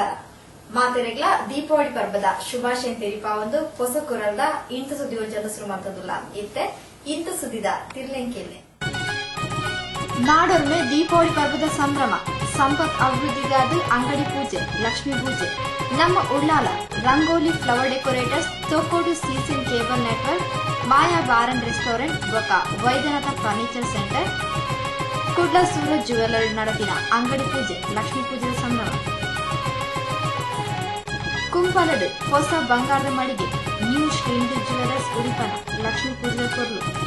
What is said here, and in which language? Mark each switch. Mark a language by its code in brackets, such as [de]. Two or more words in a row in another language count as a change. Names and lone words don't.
[tcy] ಮಾತೆರೆಗ್ಲ ದೀಪಾವಳಿ ಪರ್ಬದ ಶುಭಾಶಯ ತೆರಿಪ ಒಂದು ಹೊಸ ಕುರಲ್ದ ಇಂತ ಸುದ್ದಿ ಒಂಜನ್ನು ಶುರು ಮಾಡ್ತದಲ್ಲ ಇತ್ತೆ ಇಂತ ಸುದ್ದಿದ ತಿರ್ಲೆಂಕೆಲ್ಲೆ. ನಾಡೊಮ್ಮೆ ದೀಪಾವಳಿ ಪರ್ವದ ಸಂಭ್ರಮ, ಸಂಪತ್ ಅಭಿವೃದ್ಧಿಗಾದ ಅಂಗಡಿ ಪೂಜೆ, ಲಕ್ಷ್ಮೀ ಪೂಜೆ. ನಮ್ಮ ಉಳ್ಳಾಲ ರಂಗೋಲಿ ಫ್ಲವರ್ ಡೆಕೋರೇಟರ್ಸ್, ತೋಕೋಡು ಸೀಸನ್ ಕೇಬಲ್ ನೆಟ್ವರ್ಕ್, ಮಾಯಾ ಬಾರ್ ಅಂಡ್ ರೆಸ್ಟೋರೆಂಟ್ ಬೊಕ ವೈದ್ಯನಾಥ ಫರ್ನಿಚರ್ ಸೆಂಟರ್, ಕುಡ್ಲ ಸೂರಜ್ ಜ್ಯುವೆಲ್ಲರ್ ನಡಪಿನ ಅಂಗಡಿ ಪೂಜೆ, ಲಕ್ಷ್ಮೀ ಪೂಜೆಯ ಸಂಭ್ರಮ. ಕುಂಪಲಡ್ ಹೊಸ ಬಂಗಾರದ ಮಳಿಗೆ, ನ್ಯೂ ಶ್ರೀನಿಧಿ ಜ್ಯುವೆಲ್ಲರ್ಸ್ ಉಡುಪನ, ಲಕ್ಷ್ಮೀ ಪೂಜೆಯ ಕೊರ್ಲು.